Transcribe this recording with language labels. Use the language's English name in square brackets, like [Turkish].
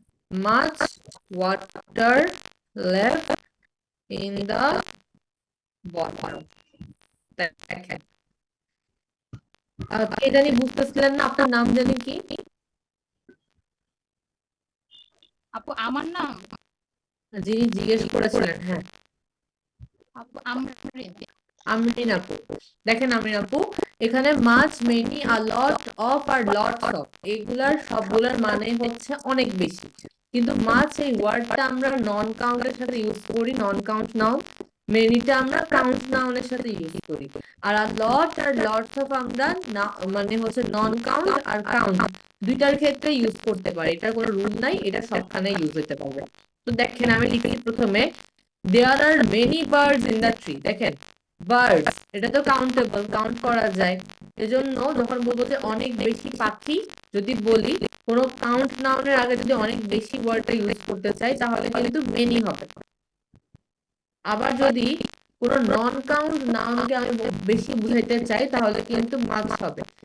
[English] much water left in the bottle. [Bangla] দেখেন কে জানি বুঝতেছিলেন না, আপনার নাম জানি কি? আপু আমার নাম যিনি জিজ্ঞেস করেছিলেন, হ্যাঁ আপু আমরিন। আমরিন আপু। দেখেন আমরিন আপু, এখানে মাছ, many, a lot of are lots of এগুলার সবগুলার মানে হচ্ছে অনেক বেশি, কিন্তু মাছ এই ওয়ার্ডটা আমরা নন কাউন্টের সাথে ইউজ করি, নন কাউন্ট নাউন। মেনিটা আমরা কাউন্ট নাউনের সাথে ইউজ করি। আর লট আর লটস অফ আমরা মানে হচ্ছে নন কাউন্ট আর কাউন্ট দুইটার ক্ষেত্রে ইউজ করতে পারি, এটার কোনো রুল নাই, এটা সবখানে ইউজ হতে পারবে। তো দেখেন আমি লিখি প্রথমে [English] there are many birds in the tree। [Bangla] দেখেন বার্ডস এটা তো কাউন্টেবল, কাউন্ট করা যায়, এজন্য যখন বলবো যে অনেক বেশি পাখি, যদি বলি কোনো কাউন্ট নাউনের আগে যদি অনেক বেশি ওয়ার্ডটা ইউজ করতে চাই তাহলে কিন্তু মেনি হবে। আবার যদি কোনো নন কাউন্ট নাউনকে আমি বেশি বুঝাইতে চাই তাহলে কিন্তু মাছ হবে।